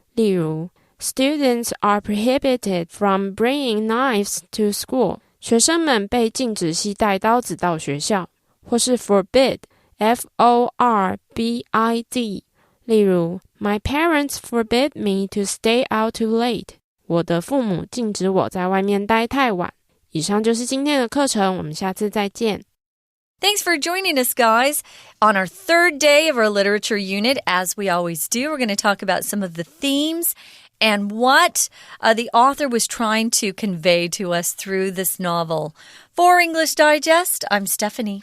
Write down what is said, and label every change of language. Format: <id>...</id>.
<zh>例如</zh> <en>Students are prohibited from bringing knives to school。</en> <zh>学生们被禁止携带刀子到学校。或是 forbid F-O-R-B-I-D。例如</zh> <en>My parents forbid me to stay out too late。</en> <zh>我的父母禁止我在外面待太晚。以上就是今天的课程，我们下次再见。</zh> <en>Thanks for joining us, guys. On our third day of our literature unit, as we always do, we're going to talk about some of the themes and what the author was trying to convey to us through this novel. For English Digest, I'm Stephanie.</en>